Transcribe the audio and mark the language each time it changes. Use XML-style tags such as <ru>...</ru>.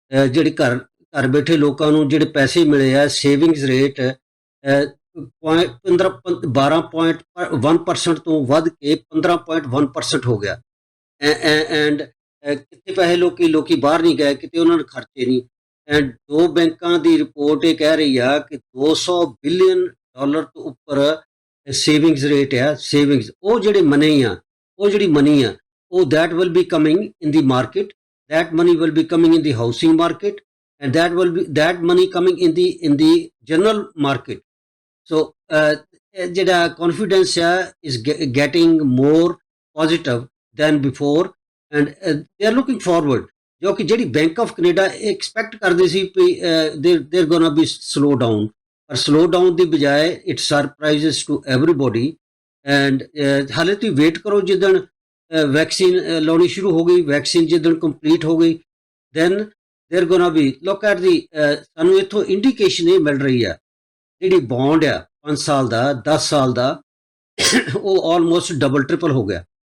<pa>ਜਿਹੜੇ ਘਰ ਬੈਠੇ ਲੋਕਾਂ ਨੂੰ ਜਿਹੜੇ ਪੈਸੇ ਮਿਲੇ ਆ, ਸੇਵਿੰਗਸ ਰੇਟ 12.1% ਤੋਂ ਵੱਧ ਕੇ 15.1% ਹੋ ਗਿਆ। ਐਂਡ ਕਿਤੇ ਪੈਸੇ ਲੋਕੀ ਬਾਹਰ ਨਹੀਂ ਗਏ, ਕਿਤੇ ਉਹਨਾਂ ਨੇ ਖਰਚੇ ਨਹੀਂ। ਐਂਡ 2 ਬੈਂਕਾਂ ਦੀ ਰਿਪੋਰਟ ਇਹ ਕਹਿ ਰਹੀ ਆ ਕਿ $200 ਬਿਲੀਅਨ ਤੋਂ ਉੱਪਰ ਸੇਵਿੰਗਸ ਰੇਟ ਆ। ਸੇਵਿੰਗਸ ਉਹ ਜਿਹੜੀ ਮਨੀ ਆ ਉਹ</pa> <en>that will be coming in the market, that money will be coming in the housing market, and that money coming in the general market. So ਜਿਹੜਾ confidence is getting more positive than before, and they are looking forward.</en> <pa>ਜੋ ਕਿ ਜਿਹੜੀ bank of Canada expect ਕਰਦੇ ਸੀ ਕਿ</pa> <en>they're gonna be slow down,</en> <pa>ਪਰ slow down ਦੀ ਬਜਾਏ</pa> <en>it surprises to everybody.</en> <pa>And ਹਾਲੇ ਤੁਸੀਂ ਵੇਟ ਕਰੋ, ਜਿੱਦਣ ਵੈਕਸੀਨ ਲਾਉਣੀ ਸ਼ੁਰੂ ਹੋ ਗਈ, ਵੈਕਸੀਨ ਜਿੱਦਣ ਕੰਪਲੀਟ ਹੋ ਗਈ,</pa> <en>then there gonna be look at</en> <pa>ਦੀ ਸਾਨੂੰ ਇੱਥੋਂ ਇੰਡੀਕੇਸ਼ਨ ਇਹ ਮਿਲ ਰਹੀ ਆ ਜਿਹੜੀ ਬੌਂਡ ਆ 5 ਸਾਲ ਦਾ 10 ਸਾਲ ਦਾ ਉਹ ਆਲਮੋਸਟ ਡਬਲ ਟ੍ਰਿਪਲ ਹੋ ਗਿਆ।</pa>